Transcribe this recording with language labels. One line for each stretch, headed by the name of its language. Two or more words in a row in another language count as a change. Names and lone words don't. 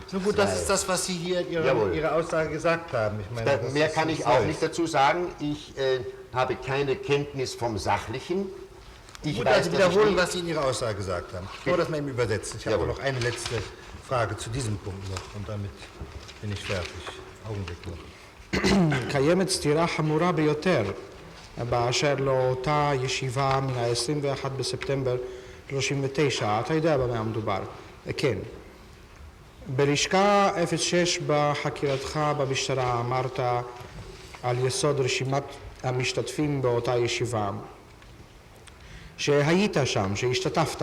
German: So gut, das ist das, was Sie hier in Ihrer Aussage gesagt haben. Ich meine, mehr kann ich auch nicht dazu sagen. Ich habe keine Kenntnis vom Sachlichen. Gut, also wiederholen, was Sie in Ihrer Aussage gesagt haben. Ich wollte das mal eben übersetzen. Ich habe noch eine letzte Frage zu diesem Punkt noch und damit bin ich fertig. Augenblick noch.
Hebrew: קיימת סתירה חמורה ביותר באשר לאותה ישיבה מן ה-21 בספטמבר 39. אתה יודע במה המדובר? כן. בלשכה 06 בחקירתך במשטרה אמרת על יסוד רשימת המשתתפים באותה ישיבה שהיית שם, שהשתתפת.